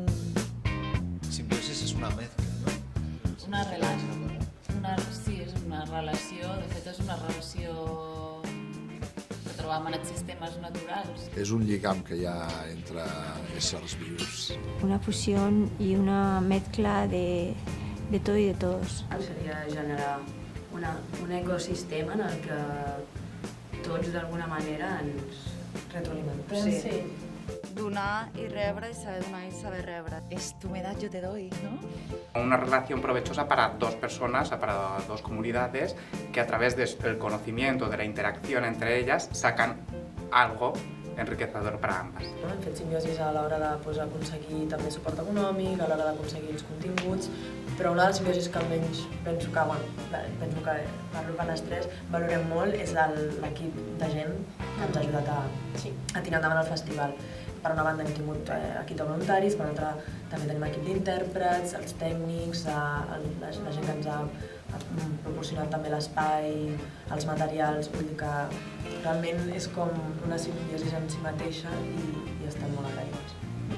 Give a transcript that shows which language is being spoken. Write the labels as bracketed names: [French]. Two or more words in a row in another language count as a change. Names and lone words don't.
[Catalan] Simbiosis és una mezcla, no? Una relació. Sí, és una relació, de fet és una relació que trobam en els sistemes naturals. És un lligam que hi ha entre éssers vius. [Spanish] Una fusión y una mezcla de todo y de todos. [Catalan] Seria generar un ecosistema en el que tots d'alguna manera ens retroalimentem. Sí. Donar y rebre y saber donar y saber rebre. [Spanish] Es tu me das, yo te doy, ¿no? Una relación provechosa para dos personas, para dos comunidades, que a través del conocimiento, de la interacción entre ellas, sacan algo enriquecedor para ambas. [Catalan] Hem fet simbiosis a l'hora d'aconseguir també suport econòmic, a l'hora d'aconseguir els continguts, però una de les simbiosis que almenys penso que parlo per les tres, valorem molt és l'equip de gent que ens ha ajudat a tirar endavant el festival. Per una banda hem tingut equip de voluntaris, per l'altra també tenim equip d'intèrprets, els tècnics, la gent que ens ha proporcionat també l'espai, els materials, vull dir que realment és com una simbiosi en si mateixa i estem molt agraïts.